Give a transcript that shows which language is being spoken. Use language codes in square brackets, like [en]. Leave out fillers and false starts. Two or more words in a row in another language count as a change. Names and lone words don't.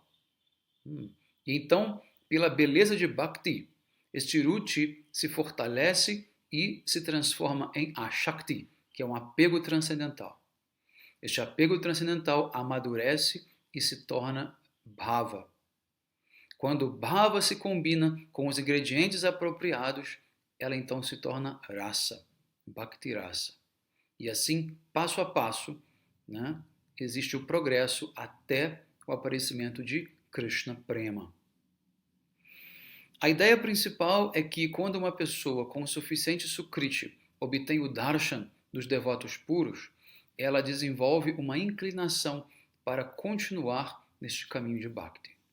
[pt] E então, pela beleza de bhakti, este ruchi se fortalece e se transforma em ashakti, que é um apego transcendental. Este apego transcendental amadurece e se torna bhava. Quando bhava se combina com os ingredientes apropriados, ela então se torna rasa, [sa] bhakti rasa. [pt] E assim, passo a passo, né, existe o progresso até o aparecimento de [sa] Krishna Prema. [pt] A ideia principal é que quando uma pessoa com suficiente sukriti obtém o darshan dos devotos puros, ela desenvolve uma inclinação para continuar neste caminho de bhakti.